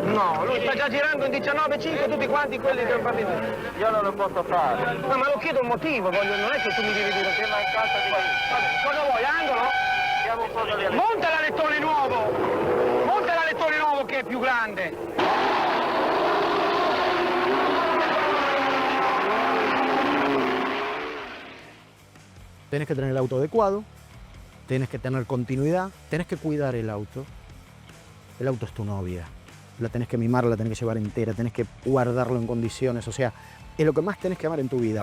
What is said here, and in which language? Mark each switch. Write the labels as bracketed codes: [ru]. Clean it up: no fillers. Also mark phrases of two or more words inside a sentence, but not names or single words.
[it] No, lui sta già girando in 19,5 tutti quanti quelli che ho partito. Io non lo posso fare. No, ma lo chiedo un motivo, non è che tu mi devi dire che è mancanza di grip. Cosa vuoi, angolo? Siamo un po' di Monta l'alettone nuovo! Monta l'alettone nuovo che è più grande! [es] Tenés que tener el auto adecuado, tenés que tener continuidad, tenés que cuidar el auto. El auto es tu novia, la tenés que mimar, la tenés que llevar entera, tenés que guardarlo en condiciones, o sea, es lo que más tenés que amar en tu vida.